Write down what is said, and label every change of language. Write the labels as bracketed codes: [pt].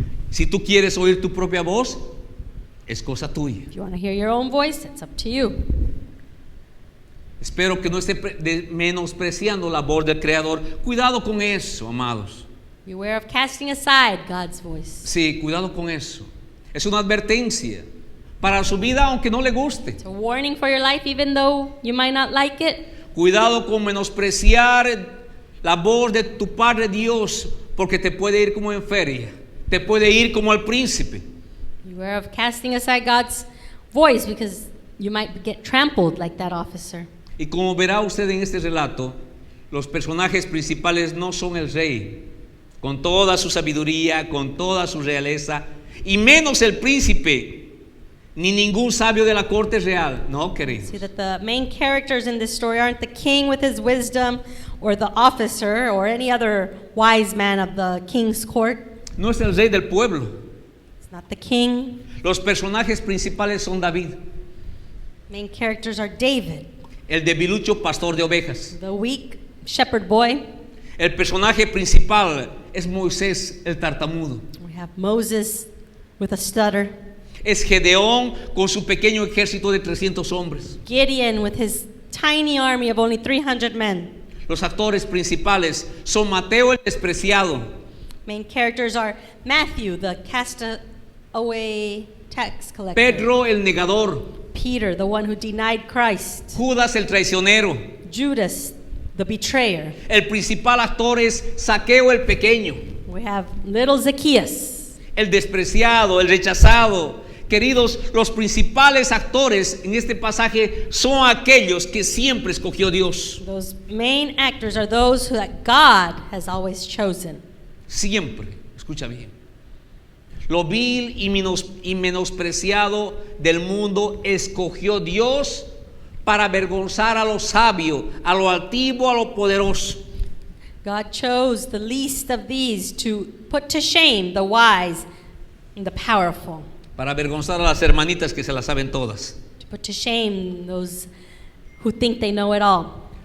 [es] Si tú quieres oír tu propia voz, es cosa tuya. [en] If you want to hear your own voice, it's up to you. [es] Espero que no esté menospreciando la voz del Creador. Cuidado con eso, amados. [en] Beware of casting aside God's voice. [es] Sí, cuidado con eso. Es una advertencia para su vida aunque no le guste. [en] It's a warning for your life, even though you might not like it. [es] Cuidado con menospreciar la voz de tu Padre Dios, porque te puede ir como en feria, te puede ir como al príncipe. [en] Beware of casting aside God's voice, because you might get trampled like that officer. [es] Y como verá usted en este relato, los personajes principales no son el rey, con toda su sabiduría, con toda su realeza, y menos el príncipe, ni ningún sabio de la corte real. No, queridos. [en] See that the main characters in this story aren't the king with his wisdom, or the officer, or any other wise man of the king's court. [es] No es el rey del pueblo. [en] It's not the king. [es] Los personajes principales son David, [en] Main characters are David, [es] el debilucho pastor de ovejas. [en] the weak shepherd boy. [es] El personaje principal es Moisés, el tartamudo. [en] We have Moses with a stutter, [es] Es Gedeón con su pequeño ejército de 300 hombres. [en] Gideon with his tiny army of only 300 men. [es] Los actores principales son Mateo el despreciado, [en] Main characters are Matthew, the castaway tax collector. [es] Pedro el negador, [en] Peter, the one who denied Christ. [es] Judas el traicionero. [en] Judas, the betrayer. [es] El principal actor es Zaqueo el pequeño, [en] We have little Zacchaeus, [es] el despreciado, el rechazado. Queridos, los principales actores en este pasaje son aquellos que siempre escogió Dios. [en] those main actors are those who that God has always chosen. [es] Siempre, escucha bien. Lo vil y menospreciado del mundo escogió Dios para avergonzar a lo sabio, a lo altivo, a lo poderoso. [en] God chose the least of these to put to shame the wise and the powerful, [es] Para avergonzar a las hermanitas que se las saben todas. [en] to put to shame those who think they know it all.